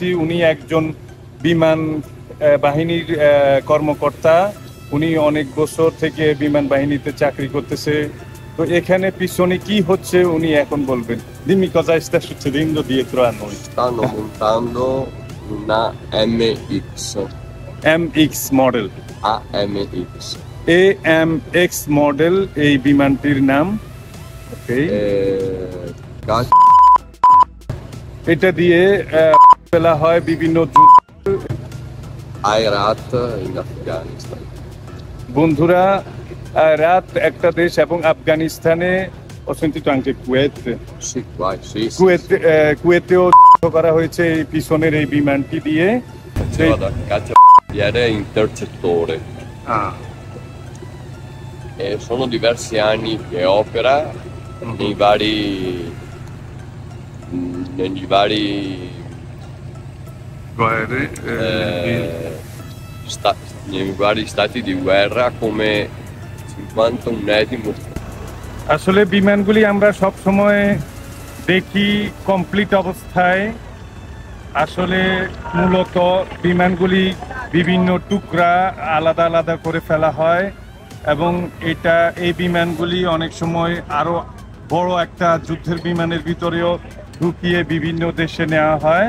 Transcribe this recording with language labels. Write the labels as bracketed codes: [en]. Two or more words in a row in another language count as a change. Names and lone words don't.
[bn] উনি একজন বিমান বাহিনীর কর্মকর্তা। উনি অনেক বছর থেকে বিমান বাহিনীতে চাকরি করতেছে। তো এখানে পিছনে কি হচ্ছে উনি এখন বলবেন। [it] Dimmi cosa sta succedendo dietro a noi. Stanno montando una MX. [bn] MX মডেল। AMX. AMX মডেল এই বিমানটির নাম। ওকে, এটা দিয়ে ফেলা হয় বিভিন্ন যুদ্ধ। [it] Herat in Afghanistan. [bn] বন্ধুরা, রাত একটা দেশ এবং আফগানিস্তানে [it] ho sentito anche Kuwait. Sì, vai, sì. [bn] কুয়েতেও করা হয়েছে এই পিছনের এই বিমানটি দিয়ে। [it] Faceva da cacciabandiere intercettore. E sono diversi anni che opera nei vari nei vari stati di guerra come 51esimo. [bn] আসলে বিমানগুলি আমরা সব সময় দেখি কমপ্লিট অবস্থায়। আসলে মূলত বিমানগুলি বিভিন্ন টুকরা আলাদা আলাদা করে ফেলা হয় এবং এই বিমানগুলি অনেক সময় আরো বড় একটা যুদ্ধের বিমানের ভিতরেও ঢুকিয়ে বিভিন্ন দেশে নেওয়া হয়।